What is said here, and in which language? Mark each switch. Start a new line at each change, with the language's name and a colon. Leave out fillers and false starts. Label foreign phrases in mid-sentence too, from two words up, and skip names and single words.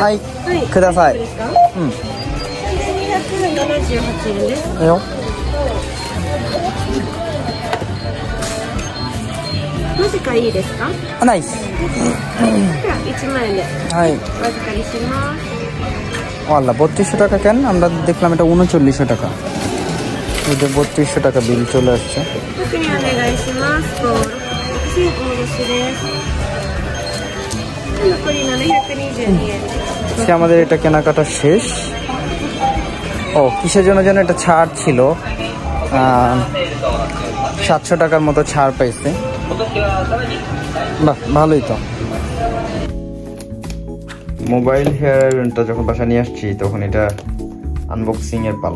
Japanese: はいください。ですか？うん。 3278円です。いいよ。マジかいいですか？あナイス。では1万円ではい。お預かりします。
Bangla: আল্লাহ 3200 টাকা কেন? আমরা দেখলাম এটা 3900 টাকা। এই যে 3200 টাকা বিল চলে আসছে।
Japanese: 特にお願いします。と新お戻しです。残り722円です。
Bangla: আজকে আমাদের এটা কেনাকাটা শেষ। ও কিসের জন্য যেন এটা ছাড় ছিল, 700 টাকার মতো ছাড় পাইছে। বাহ ভালোই তো। মোবাইল হেয়ার আয়রনটা যখন বাসা নিয়ে আসছি তখন এটা আনবক্সিং এর পালা।